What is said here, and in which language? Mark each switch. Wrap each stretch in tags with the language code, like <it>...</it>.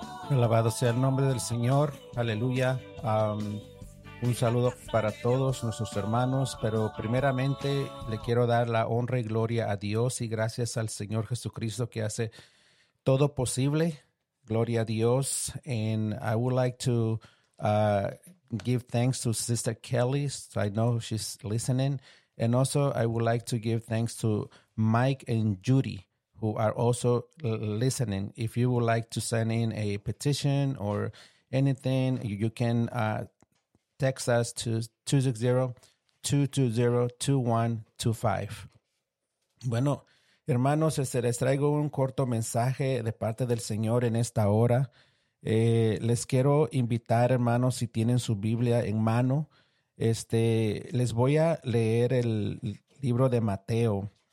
<es>Alabado sea el nombre del Señor, aleluya. Un saludo para todos nuestros hermanos, pero primeramente le quiero dar la honra y gloria a Dios y gracias al Señor Jesucristo que hace todo posible. Gloria a Dios.</es> <en>And I would like to give thanks to Sister Kelly. So I know she's listening. And also I would like to give thanks to Mike and Judy, who are also listening. If you would like to send in a petition or anything, you can text us to 260-220-2125.</en> <es>Bueno, hermanos, les traigo un corto mensaje de parte del Señor en esta hora. Les quiero invitar, hermanos, si tienen su Biblia en mano, les voy a leer el libro de Mateo.</es>